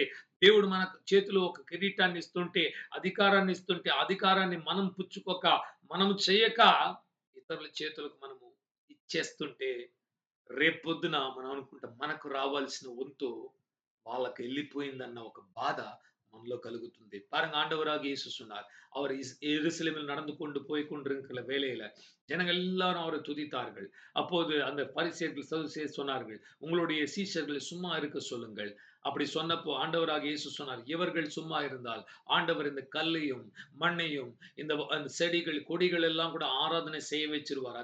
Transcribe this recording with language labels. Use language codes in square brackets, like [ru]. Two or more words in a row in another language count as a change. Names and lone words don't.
[te] దేవుడు మన చేతిలో ఒక కిరీటాన్ని ఇస్తుంటే, అధికారాన్ని ఇస్తుంటే, అధికారాన్ని మనం పుచ్చుకోక, మనము చేయక ఇతరుల చేతులకు మనము చేస్తుంటే రేపొద్దున మనం అనుకుంటాం మనకు రావాల్సిన వంతు వాళ్ళకి వెళ్ళిపోయిందన్న ఒక బాధ మనలో கలుగుతుంది. [ta] பாருங்க ஆண்டவராக இயேசு சொன்னார். அவர் எருசலேமில் நடந்து கொண்டு போய் கொண்டிருக்கிற வேளையில ஜனங்கள் எல்லாரும் அவரை துதித்தார்கள். அப்போது அந்த பரிசேயர்கள் சதுசேயர் சொன்னார்கள், உங்களுடைய சீஷர்களை சும்மா இருக்க சொல்லுங்கள். அப்படி சொன்னப்போ ஆண்டவராக இயேசு சொன்னார், இவர்கள் சும்மா இருந்தால் ஆண்டவர் இந்த கல்லையும் மண்ணையும் அந்த செடிகள் கொடிகள் எல்லாம் கூட ஆராதனை செய்ய வச்சிருவார்.